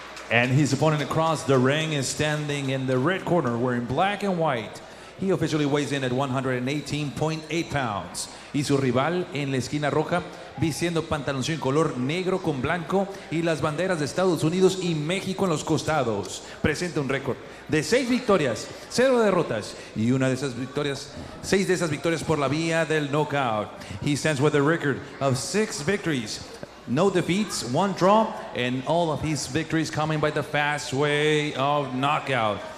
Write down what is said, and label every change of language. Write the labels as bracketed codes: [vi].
[en] And his opponent across the ring is standing in the red corner wearing black and white. He officially weighs in at 118.8 pounds. [es] Y su rival en la esquina roja, vistiendo pantaloncillo en color negro con blanco y las banderas de Estados Unidos y México en los costados. Presenta un récord de 6 victorias, 0 derrotas y 6 de esas victorias por la vía del knockout. [en] He stands with a record of 6 victories, no defeats, 1 draw, and all of his victories coming by the fast way of knockout.